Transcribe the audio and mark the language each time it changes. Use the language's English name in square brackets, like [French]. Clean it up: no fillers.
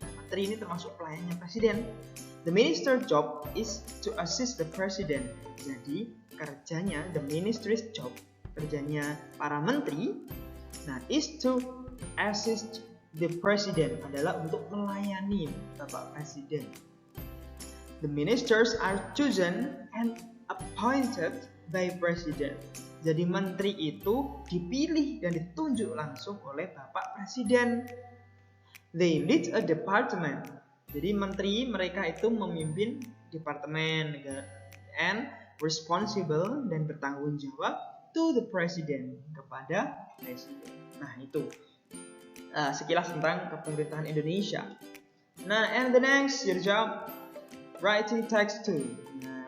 [Indonesian] Menteri ini termasuk pelayannya presiden. [English] The minister job is to assist the president. [Indonesian] Jadi kerjanya [English] the minister's job, [Indonesian] kerjanya para menteri, [English] is to assist the president, [Indonesian] adalah untuk melayani Bapak Presiden. [English] The ministers are chosen and appointed by president. [Indonesian] Jadi menteri itu dipilih dan ditunjuk langsung oleh Bapak Presiden. [English] They lead a department. [Indonesian] Jadi menteri mereka itu memimpin departemen negara [English] and responsible [Indonesian] dan bertanggung jawab [English] to the president, [Indonesian] kepada presiden. Nah, itu sekilas tentang kepemerintahan Indonesia. [English] And the next your job, writing text 2.